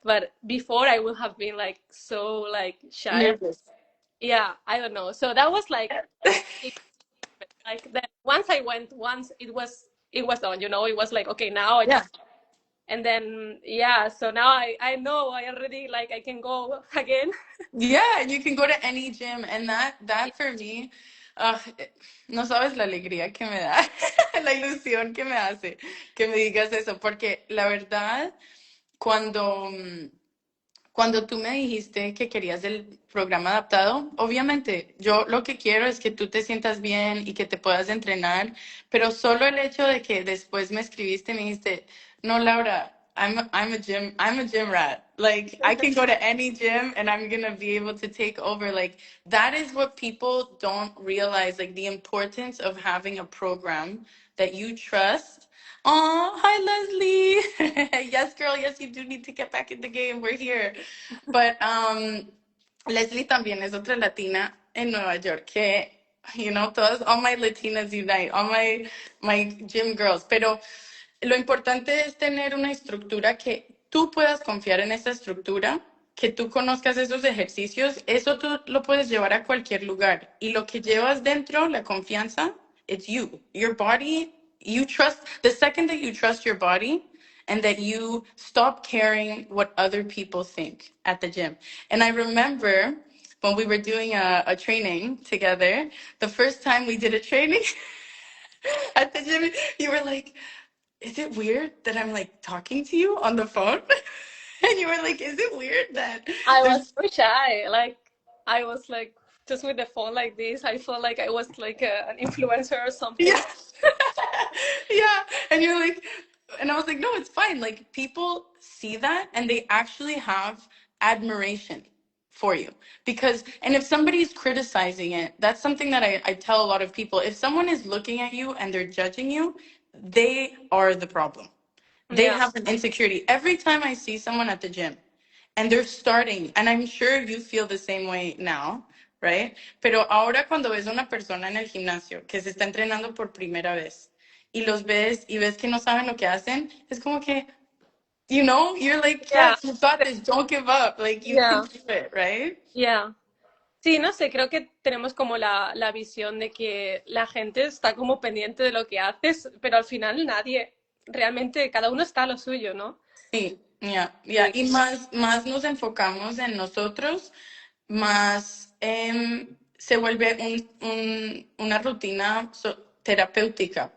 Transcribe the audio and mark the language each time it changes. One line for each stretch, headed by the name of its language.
English: But before I would have been like so like shy. Nervous. Yeah, I don't know. So that was like that. Once I went, once it was done. It was like, okay, now I Yeah. just, and then yeah. So now I know I already like I can go again.
Spanish: Yeah, and you can go to any gym, and that for me, uh, no sabes la alegría que me da, la ilusión que me hace que me digas eso, porque la verdad, cuando cuando tú me dijiste que querías el programa adaptado, obviamente yo lo que quiero es que tú te sientas bien y que te puedas entrenar, pero solo el hecho de que después me escribiste y me dijiste, no, Laura, I'm a gym rat.
English: Like I can go to any gym and I'm gonna be able to take over. Like that is what people don't realize, like the importance of having a program that you trust. Oh, hi Leslie. Yes, girl. Yes, you do need to get back in the game. We're here.
Spanish: But Leslie también es otra latina en Nueva York que, todas, all my Latinas unite, all my gym girls. Pero lo importante es tener una estructura que tú puedas confiar en esa estructura, que tú conozcas esos ejercicios, eso tú lo puedes llevar a cualquier lugar. Y lo que llevas dentro, la confianza, it's you.
English: Your body, you trust, the second that you trust your body and that you stop caring what other people think at the gym. And I remember when we were doing a training together, the first time we did a training at the gym, you were like, is it weird that I'm like talking to you on the phone? And you were like, is it weird that I was there's so shy. Like I was like just with the phone like this. I felt like I was like an influencer or yeah. something. Yeah. And you're like, and I was like, no, it's fine. Like people see that and they actually have admiration for you. Because, and if somebody's criticizing it, that's something that I tell a lot of people. If someone is looking at you and they're judging you, they are the problem. They Yeah, have an insecurity. Every time I see someone at the gym and they're starting, and I'm sure you feel the same way now, right?
Spanish: Pero ahora cuando ves a una persona en el gimnasio que se está entrenando por primera vez y los ves y ves que no saben lo que hacen, es como que, you're like,
English: yeah, yes, you got this, don't give up, like you can yeah, do it, right? yeah.
Spanish: Sí, no sé, creo que tenemos como la visión de que la gente está como pendiente de lo que haces, pero al final nadie, realmente cada uno está a lo suyo, ¿no? Sí, ya, ya. Sí, Y más nos enfocamos en nosotros, más se vuelve una rutina terapéutica.